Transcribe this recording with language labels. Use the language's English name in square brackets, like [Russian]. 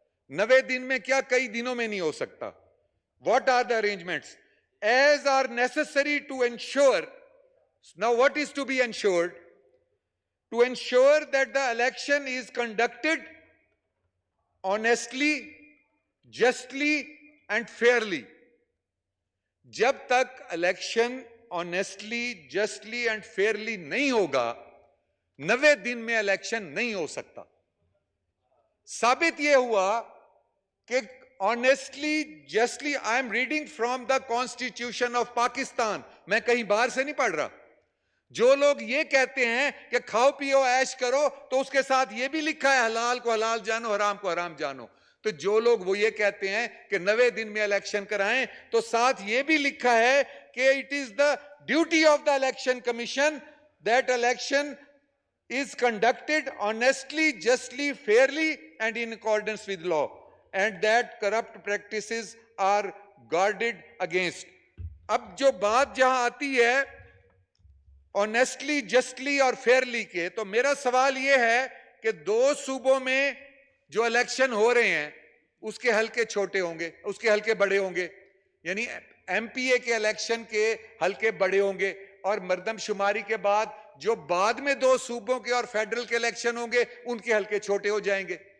[Urdu] 90 دن میں کیا کئی دنوں میں نہیں ہو سکتا. [English] What are the arrangements? As are necessary to ensure. Now what is to be ensured? To ensure that the election is conducted honestly, justly and fairly. [Urdu] جب تک election [English] honestly, justly and fairly [Urdu] نہیں ہوگا 90 دن میں election نہیں ہو سکتا. ثابت یہ ہوا کہ [English] honestly, justly, I am reading from the Constitution of Pakistan. [Urdu] میں کہیں باہر سے نہیں پڑھ رہا. جو لوگ یہ کہتے ہیں کہ کھاؤ پیو عیش کرو تو اس کے ساتھ یہ بھی لکھا ہے حلال کو حلال جانو حرام کو حرام جانو. تو جو لوگ وہ یہ کہتے ہیں کہ 90 دن میں الیکشن کرائیں تو ساتھ یہ بھی لکھا ہے کہ [English] it is the duty of the election commission that election is conducted honestly, justly, fairly and in accordance with law, and that corrupt practices are guarded against. [Urdu] اب جو بات جہاں آتی ہے آنیسٹلی, جسٹلی اور فیئرلی کے, تو میرا سوال یہ ہے کہ دو صوبوں میں جو الیکشن ہو رہے ہیں اس کے حلقے چھوٹے ہوں گے, اس کے حلقے بڑے ہوں گے, یعنی ایم پی اے کے الیکشن کے حلقے بڑے ہوں گے, اور مردم شماری کے بعد جو بعد میں دو صوبوں کے اور فیڈرل کے الیکشن ہوں گے ان کے حلقے چھوٹے ہو جائیں گے.